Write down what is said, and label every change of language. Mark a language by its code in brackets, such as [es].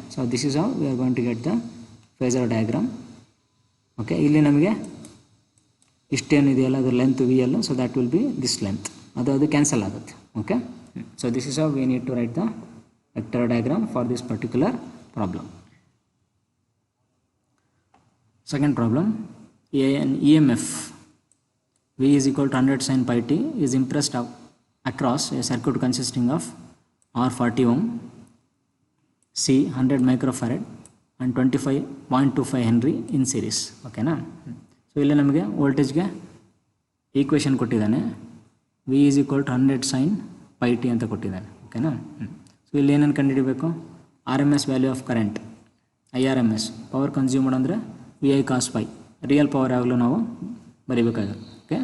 [en] So this is how we are going to get the phasor diagram. Okay. [kn] ಇಲ್ಲಿ ನಮಗೆ ಇಷ್ಟೇನಿದೆಯಲ್ಲ ಅದ್ರ length V L. [en] so that will be this length, [kn] ಅದು cancel ಆಗುತ್ತೆ. [en] Okay. So this is how we need to write the vector diagram for this particular problem. Second problem, an EMF V is equal to 100 sin pi t is impressed across a circuit consisting of R 40 ohm, C 100 microfarad and 25.25 Henry in series. [kn] ಓಕೆನಾ. So ಇಲ್ಲಿ ನಮಗೆ ವೋಲ್ಟೇಜ್ಗೆ equation ಕೊಟ್ಟಿದ್ದಾನೆ, [en] V is equal to 100 sin pi t [kn] ಅಂತ ಕೊಟ್ಟಿದ್ದಾನೆ. ಓಕೆನಾ. So ಇಲ್ಲಿ ಏನೇನು ಕಂಡುಹಿಡಬೇಕು, R M S value of current, I R M S, power consumed ಅಂದರೆ V I cos pi, real power ಯಾವಾಗಲೂ ನಾವು ಬರೀಬೇಕಾಗುತ್ತೆ. ಓಕೆ.